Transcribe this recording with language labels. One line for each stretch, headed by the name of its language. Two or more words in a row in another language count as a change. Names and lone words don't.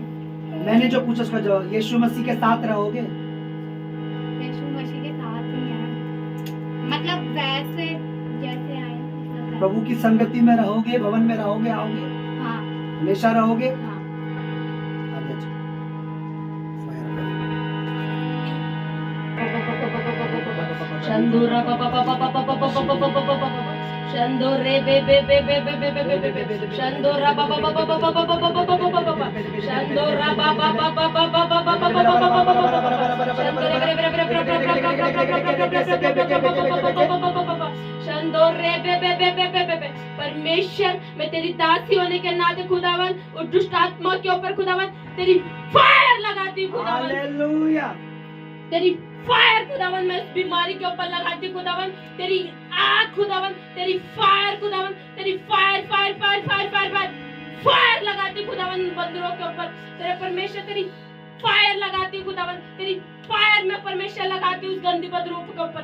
Hindi: मैंने जो पूछा उसका जवाब, यीशु मसीह के साथ रहोगे। यीशु मसीह के साथ ही है, मतलब वैसे जैसे आए मतलब प्रभु की संगति में रहोगे, भवन में रहोगे, आओगे, हाँ हमेशा रहोगे। हाँ। आगे चलो। Shandura pa pa pa pa pa pa pa pa pa pa pa pa pa pa. Shandore be be be be be be be be be. Shandora pa pa pa pa pa pa pa pa pa pa pa pa pa. Shandora pa pa pa pa pa pa pa pa pa pa pa pa pa. Shandore be be be be be be. परमेश्वर, मैं तेरी दासी होने के नाते खुदावन उस दुष्ट आत्मा के ऊपर खुदावन तेरी फायर लगाती हूँ खुदावन। हालेलुया। तेरी फायर खुदावन मैं इस बीमारी के ऊपर लगाती हूँ खुदावन। तेरी आग खुदावन, तेरी फायर खुदावन, तेरी
English: fire fire fire fire fire fire fire
Hindi: लगाती खुदावन बंदरों के ऊपर, तेरे परमेश्वर तेरी फायर लगाती खुदावन, तेरी फायर में परमेश्वर लगाती उस गंदी बंदरों के ऊपर।